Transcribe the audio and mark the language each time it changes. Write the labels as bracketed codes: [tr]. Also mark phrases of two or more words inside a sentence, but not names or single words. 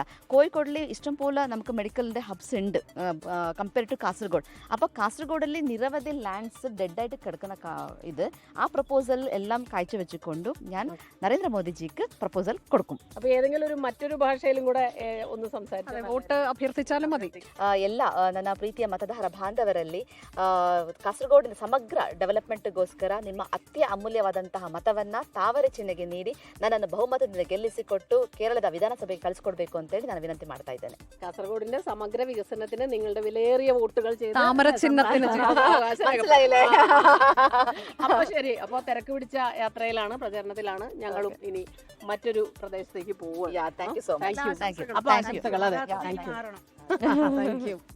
[ml] കോഴിക്കോടിൽ ഇഷ്ടംപോലെ നമുക്ക് മെഡിക്കലിൻ്റെ ഹബ്സ് ഉണ്ട് [en] compare to Kasargod. [ml] അപ്പോൾ കാസർഗോഡിൽ നിരവധി ലാൻഡ്സ് ഡെഡായിട്ട് കിടക്കുന്ന ഇത് ആ പ്രപ്പോസൽ എല്ലാം കാഴ്ചവെച്ചുകൊണ്ടും ഞാൻ നരേന്ദ്രമോദിജിക്ക് പ്രപ്പോസൽ കൊടുക്കും. അപ്പോൾ ഏതെങ്കിലും മറ്റൊരു ഭാഷയിലും കൂടെ ഒന്ന് സംസാരിച്ചാൽ വോട്ട് അഭ್ಯರ್ಥಿച്ചാലും ಮದಿ [kn] ಎಲ್ಲ ನನ್ನ ಪ್ರೀತಿಯ ಮತದಾರ ಬಾಂಧವರಲ್ಲಿ ಕಾಸರಗೋಡಿನ ಸಮಗ್ರ ಡೆವಲಪ್ಮೆಂಟ್ಗೋಸ್ಕರ ನಿಮ್ಮ ಅತ್ಯ ಅಮೂಲ್ಯವಾದಂತಹ ಮತವನ್ನ ತಾವರೆ ಚಿಹ್ನೆಗೆ ನೀಡಿ ನನ್ನನ್ನು ಬಹುಮತದಿಂದ ಗೆಲ್ಲಿಸಿಕೊಟ್ಟು ಕೇರಳದ ವಿಧಾನಸಭೆಗೆ ಕಳಿಸಿಕೊಡ್ಬೇಕು ಅಂತ ಹೇಳಿ ನಾನು ವಿನಂತಿ ಮಾಡ್ತಾ ಇದ್ದೇನೆ. [ml] കാസർഗോഡിന്റെ സമഗ്ര വികസനത്തിന് നിങ്ങളുടെ വിലയേറിയ വോട്ടുകൾ ചെയ്ത് താമര ചിഹ്നത്തിന് മനസ്സിലായില്ലേ? അപ്പൊ ശരി, അപ്പോൾ തിരക്ക് പിടിച്ച യാത്രയിലാണ്, പ്രചരണത്തിലാണ്. ഞങ്ങളും ഇനി മറ്റൊരു പ്രദേശത്തേക്ക് പോവുക. [en] thank you so much. അപ്പൊ ആശംസകൾ. അതെ, thank you.